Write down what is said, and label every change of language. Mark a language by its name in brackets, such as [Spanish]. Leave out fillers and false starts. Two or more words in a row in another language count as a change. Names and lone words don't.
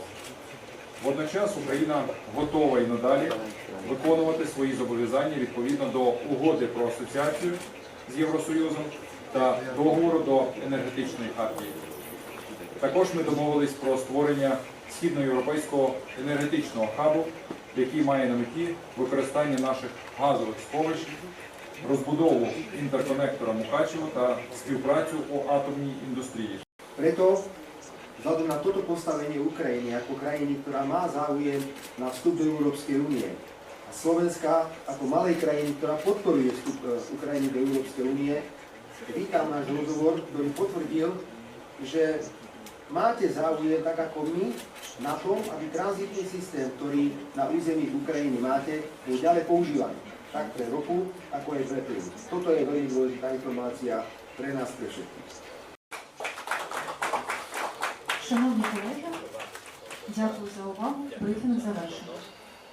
[Ukrainian] Водночас Україна готова і надалі виконувати свої зобов'язання відповідно до угоди про асоціацію з Євросоюзом та договору до енергетичної хартії. Також ми домовились про створення східноєвропейського енергетичного хабу, який має на меті використання наших газових сховищ, розбудову інтерконектора Мукачево та співпрацю у атомній індустрії. [Slovak] Preto, vzhľadom na toto postavenie Ukrajiny ako krajiny, ktorá má záujem na vstup do Európskej únie, a Slovenska ako malej krajiny, ktorá podporuje vstup Ukrajiny do Európskej únie, vítam náš rozhovor, ktorý potvrdil, že máte záujem, tak ako my, na tom, aby tranzitný systém, ktorý na území Ukrajiny máte, bol ďalej používaný. Tak pre ropu, ako aj pre plyn. Toto je veľmi dôležitá informácia pre nás, pre všetkých. [Ukrainian] Шановні колеги, дякую за увагу. Брифінг завершено.